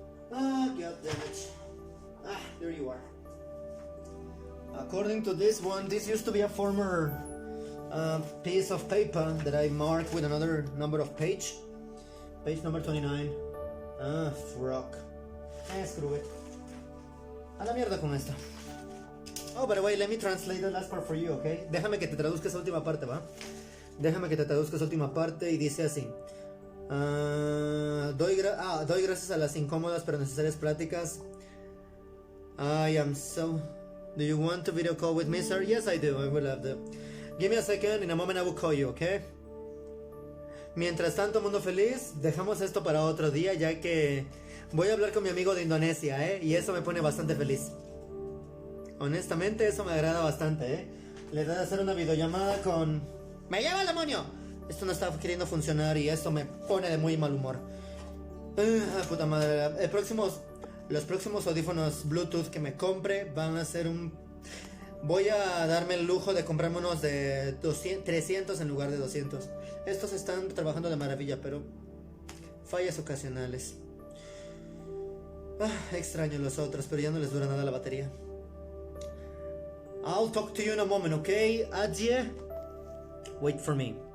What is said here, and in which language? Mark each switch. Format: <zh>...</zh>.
<en>God damn it. There you are. According to this one, this used to be a former piece of paper that I marked with another number of page number 29. Ah, frog. Screw it.</en> <es>A la mierda con esto.</es> <en>Oh, by the way, let me translate the last part for you, okay?</en> <es>Déjame que te traduzca esa última parte, ¿va? Déjame que te traduzca esa última parte y dice así. Doy gracias a las incómodas pero necesarias pláticas.</es> <en>I am so... Do you want to video call with me, sir? Yes, I do. I will love that. Give me a second. In a moment I will call you, okay?</en> <es>Mientras tanto, mundo feliz, dejamos esto para otro día, ya que voy a hablar con mi amigo de Indonesia, ¿eh? Y eso me pone bastante feliz. Honestamente, eso me agrada bastante, ¿eh? Le voy a hacer una videollamada con... ¡Me lleva el demonio! Esto no está queriendo funcionar y esto me pone de muy mal humor. Puta madre. Los próximos audífonos Bluetooth que me compre van a ser un... Voy a darme el lujo de comprarme unos de 300 en lugar de 200. Estos están trabajando de maravilla, pero fallas ocasionales. Extraño los otros, pero ya no les dura nada la batería.</es> <en>I'll talk to you in a moment, okay? Adieu. Wait for me.</en>